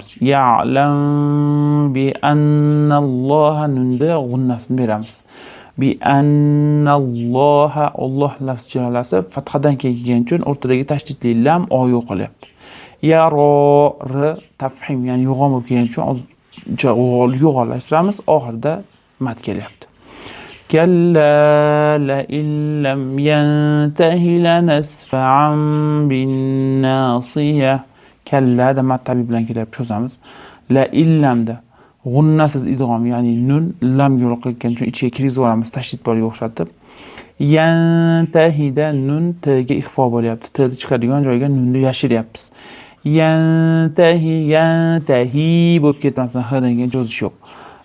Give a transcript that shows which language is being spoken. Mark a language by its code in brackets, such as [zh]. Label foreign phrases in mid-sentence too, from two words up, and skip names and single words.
[ar] يعلم بأن الله [uz] nunda g'unnasini beramiz. [ar] بأن الله [uz] Alloh lafz jalolasi fathadan kelgan uchun o'rtadagi tashdidli lam o yo'qolyapti. Yaro r tafhim ya'ni yo'g'on bo'lib kelgan uchun yo'g'onlashtiramiz. Oxirida mat kelyapti. [ar] كلا لئن لم ينته لنسفعا بالناصية. [uz] Kalla da mat tabiiy bilan kelib cho'zamiz. La illamda g'unnasiz idg'om ya'ni nun lam yo'q qilgan uchun ichiga kirgizib yuboramiz tashdid boriga o'xshatib. Yantahida nun t ga ixfo bo'lyapti. T chiqadigan joyga nunni yashiryapmiz. Yantahi bo'lib ketmasin, h degan cho'zish yo'q.